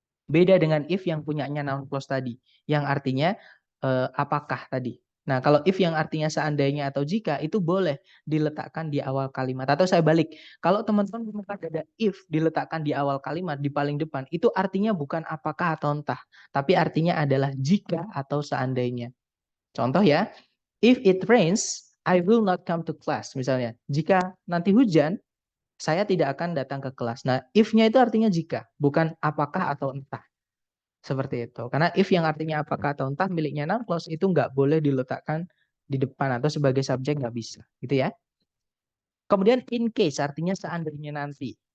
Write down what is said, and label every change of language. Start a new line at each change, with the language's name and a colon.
Indonesian: Beda dengan if yang punyanya noun clause tadi, yang artinya apakah tadi. Nah, kalau if yang artinya seandainya atau jika, itu boleh diletakkan di awal kalimat. Atau saya balik, kalau teman-teman menemukan ada if diletakkan di awal kalimat, di paling depan, itu artinya bukan apakah atau entah, tapi artinya adalah jika atau seandainya. Contoh ya,
English: if it rains, I will not come to class.
Indonesian: Misalnya, jika nanti hujan, saya tidak akan datang ke kelas. Nah, if-nya itu artinya jika, bukan apakah atau entah. Seperti itu. Karena if yang artinya apakah atau entah miliknya noun clause itu nggak boleh diletakkan di depan atau sebagai subjek, nggak bisa. Gitu ya. Kemudian in case artinya seandainya nanti.